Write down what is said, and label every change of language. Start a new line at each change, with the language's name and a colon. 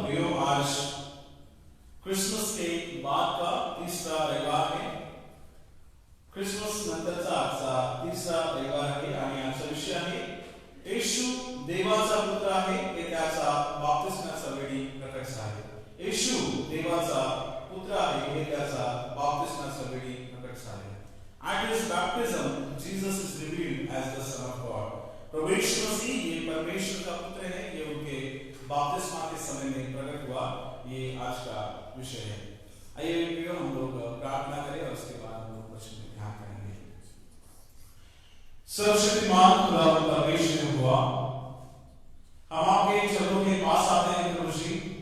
Hindi: प्रियो, आज क्रिसमस के बाद का तीसरा रविवार है.
Marathi: क्रिसमस नंतरचा आजचा तीसरा रविवार आहे आणि आजचा विषय आहे येशू देवाचा पुत्र आहे, हे त्याचा बाप्तिस्माच्या वेळी प्रकट झाले. येशू देवाचा पुत्र आहे, हे त्याचा बाप्तिस्माच्या वेळी प्रकट झाले.
English: At his baptism, Jesus is revealed as the Son of God.
Hindi: प्रभु यीशु मसीह ये परमेश्वर का पुत्र है, ये उनके बपतिस्मा के समय में प्रकट हुआ. ये आज का विषय है. आइए प्रियो, हम लोग प्रार्थना करें और उसके बाद हम लोग वचन में ध्यान करेंगे. सर्वशक्तिमान खुदा परमेश्वर हुआ, हम आपके चरणों के पास आते हैं प्रभु जी.